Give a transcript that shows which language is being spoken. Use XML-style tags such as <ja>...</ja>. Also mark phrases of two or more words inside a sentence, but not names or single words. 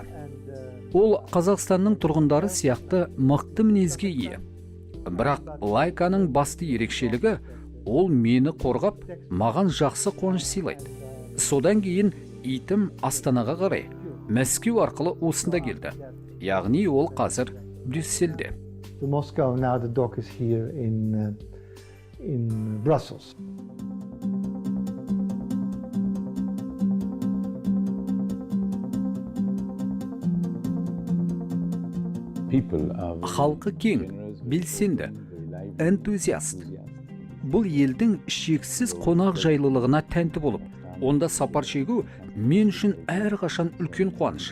<kk>Ол Қазақстанның тұрғындары сияқты мықты мінезге ие. Бірақ Лайканың басты ерекшелігі ол мені қорғап, маған жақсы қуаныш сыйлайды. Содан кейін итім Астанаға қарай, Мәскеу арқылы осында келді. Яғни ол қазір Брюссельде.</kk> <en>Moscow, now the dog is here in Brussels.</en> <kk>Халқы кең, белсенді, энтузиаст. Бұл елдің шексіз қонақ жайлылығына тәнті болып, онда сапар шегу мен үшін әрқашан үлкен қуаныш.</kk>